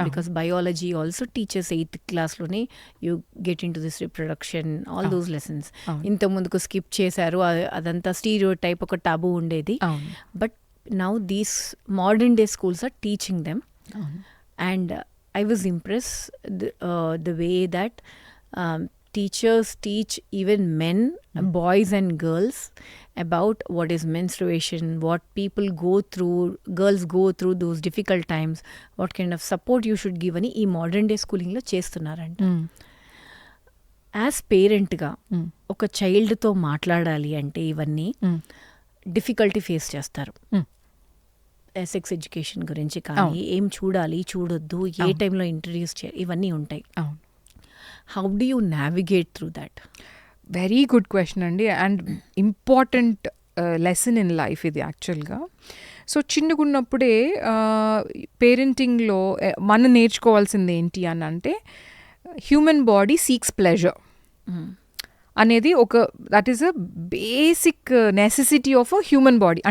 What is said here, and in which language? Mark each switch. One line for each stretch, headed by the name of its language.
English: Because biology also teachers 8th classలోనే you get in to this reproduction, all those lessons.
Telugu: ఇంత ముందుకు skip చేశారు, అదంతా stereo type ఒక taboo ఉండేది.
English: But now these modern day schools are teaching them. And I was impress the way that teachers teach even men, boys and girls, about what is menstruation, what people go through, girls go through those difficult times, what kind of support you should give
Telugu: అని ఈ modern day స్కూలింగ్లో చేస్తున్నారంట. As పేరెంట్గా ఒక చైల్డ్తో మాట్లాడాలి అంటే ఇవన్నీ difficulty face చేస్తారు. Sex education గురించి కానీ, ఏం చూడాలి చూడొద్దు, ఏ టైంలో ఇంట్రడ్యూస్ చేయాలి, ఇవన్నీ ఉంటాయి.
English: How do you navigate through that? Very good question అండి, and important lesson in life
Telugu: ఇది యాక్చువల్గా. సో చిన్నగున్నప్పుడే పేరెంటింగ్లో మనం నేర్చుకోవాల్సింది ఏంటి అని అంటే, హ్యూమన్ బాడీ సీక్స్ ప్లెజర్ అనేది ఒక
English: That is a basic necessity of a human body.